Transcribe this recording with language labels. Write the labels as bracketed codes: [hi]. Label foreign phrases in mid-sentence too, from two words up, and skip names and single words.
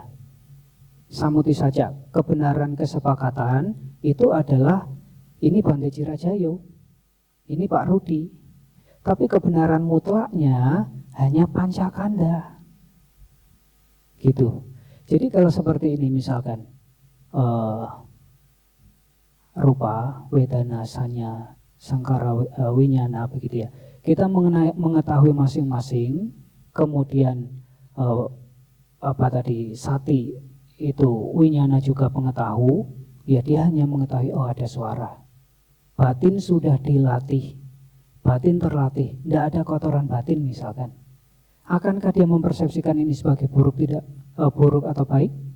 [id] Samuti saja, kebenaran kesepakatan itu adalah ini Bante Cirajayo, ini Pak Rudi. Tapi kebenaran mutlaknya hanya Pancakanda. Gitu. Jadi kalau seperti ini misalkan [pi] rupa, wedana, sanya, sangkara, winyana [id] begitu ya. Kita mengetahui masing-masing, kemudian sati itu winyana juga pengetahu, ya dia hanya mengetahui oh ada suara, batin sudah dilatih, batin terlatih, tidak ada kotoran batin misalkan, akankah dia mempersepsikan ini sebagai buruk buruk atau baik?